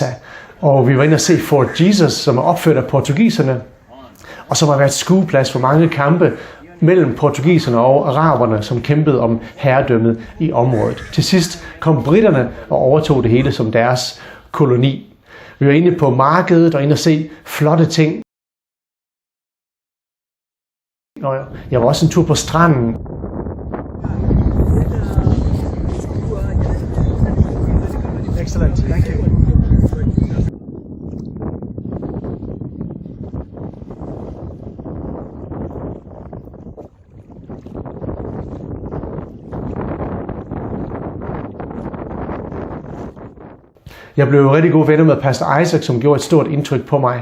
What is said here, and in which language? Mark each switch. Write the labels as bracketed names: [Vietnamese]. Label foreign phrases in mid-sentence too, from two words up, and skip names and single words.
[Danish] Og vi var inde og se Fort Jesus, som er opført af portugiserne, og som har været skueplads for mange kampe mellem portugiserne og araberne, som kæmpede om herredømmet i området. Til sidst kom britterne og overtog det hele som deres koloni. Vi var inde på markedet og inde og se flotte ting. Og jeg var også en tur på stranden. [English] Excellent, thank you. [Danish] Jeg blev rigtig gode venner med Pastor Isaac, som gjorde et stort indtryk på mig.